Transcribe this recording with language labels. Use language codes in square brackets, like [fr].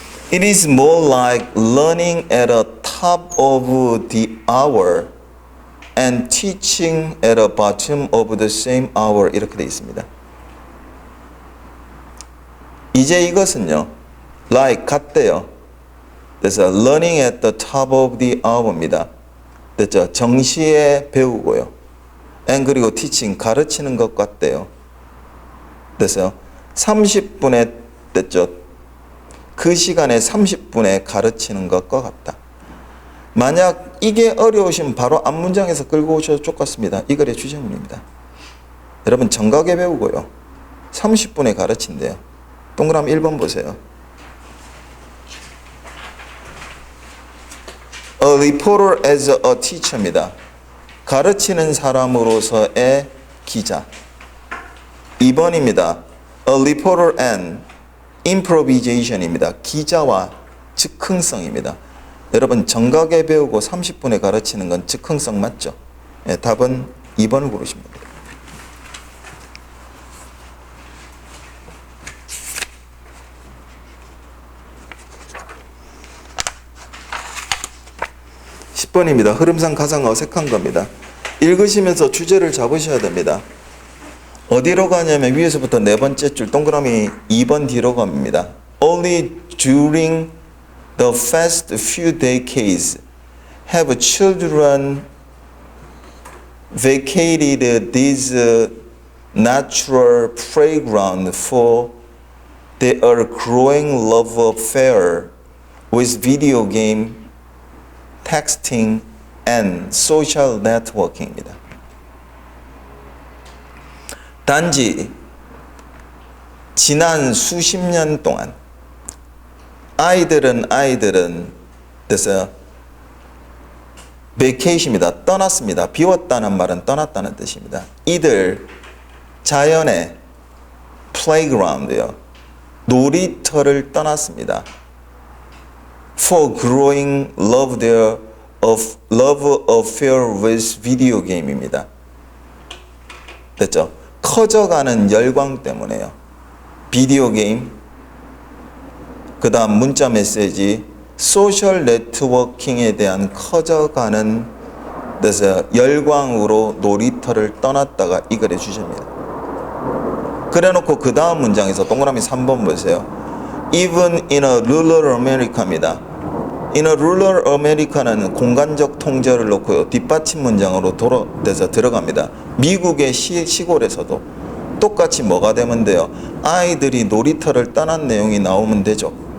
[en] It is more like learning at the top of the hour and teaching at the bottom of the same hour. [ko] 이렇게 되어 있습니다. 이제 이것은요, like 같대요. 그래서 [en] learning at the top of the hour입니다. [ko] 됐죠? 정시에 배우고요. and 그리고 teaching 가르치는 것 같대요. 그래서 30분에 됐죠? 그 시간에 30분에 가르치는 것과 같다. 만약 이게 어려우시면 바로 앞 문장에서 끌고 오셔도 좋겠습니다. 이 글의 주제문입니다. 여러분 정각에 배우고요. 30분에 가르친대요. 동그라미 1번 보세요. [en] A reporter as a teacher입니다. [ko] 가르치는 사람으로서의 기자. 2번입니다. [en] A reporter and improvisation입니다. [ko] 기자와 즉흥성입니다. 여러분 정각에 배우고 30분에 가르치는 건 즉흥성 맞죠? 네, 답은 2번을 고르시면 됩니다. (10번입니다) 흐름상 가장 어색한 겁니다. 읽으시면서 주제를 잡으셔야 됩니다. 어디로 가냐면 위에서부터 네 번째 줄 동그라미 2번 뒤로 갑니다. [en] Only during the past few decades have children vacated this natural playground for their growing love affair with video game, texting, and social networking입니다. [ko] 단지 지난 수십 년 동안 아이들은 그래서 vacation입니다. 떠났습니다. 비웠다는 말은 떠났다는 뜻입니다. 이들 자연의 playground요, 놀이터를 떠났습니다. [en] For growing love affair with video game입니다. [ko] 됐죠? 커져가는 열광 때문에요. 비디오 게임, 그 다음 문자 메시지, 소셜 네트워킹에 대한 커져가는 데서 열광으로 놀이터를 떠났다가 이 글의 주제입니다. 그래놓고 그 다음 문장에서 동그라미 3번 보세요. [en] Even in a rural America입니다. [ko] In a rural America는 공간적 통제를 놓고요, 뒷받침 문장으로 들어갑니다. 미국의 시골에서도 똑같이 뭐가 되면 돼요? 아이들이 놀이터를 떠난 내용이 나오면 되죠.